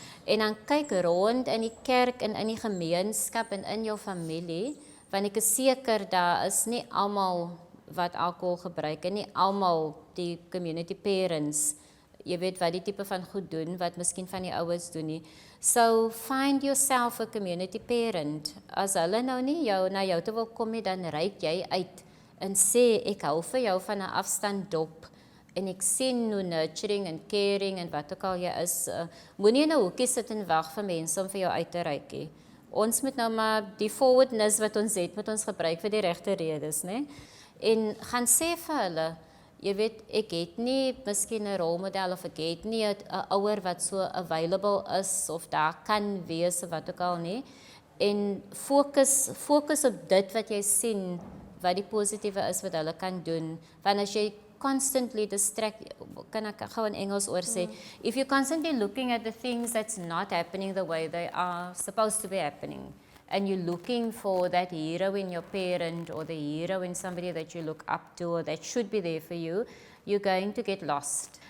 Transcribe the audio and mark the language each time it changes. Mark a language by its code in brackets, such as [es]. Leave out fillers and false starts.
[af] En dan kyk rond in die kerk en in die gemeenskap en in jou familie, want ek is seker daar is nie almal wat alkohol gebruik en nie almal die community parents, jy weet wat die tipe van goed doen, wat miskien van die ouers doen nie. [en] So find yourself a community parent. [af] As hulle nou nie na jou te wil kom nie, dan reik jy uit en sê, ek hou vir jou van 'n afstand dop, en ek sien hoe nurturing en caring en wat ook al jy is, moenie in 'n hoekie sit en wag vir mense om vir jou uit te reik nie. Ons moet nou maar die forwardness wat ons het, moet ons gebruik vir die regte redes, né? En gaan sê vir hulle, jy weet, ek het nie miskien 'n rolmodel of ek het nie 'n ouer wat so available is of daar kan wees of wat ook al nie. En fokus op dit wat jy sien, wat die positiewe is wat hulle kan doen. Want as jy constantly distract, kan ek gou in Engels oor sê, [en] if you're constantly looking at the things that's not happening the way they are supposed to be happening, and you're looking for that hero in your parent or the hero in somebody that you look up to or that should be there for you, you're going to get lost.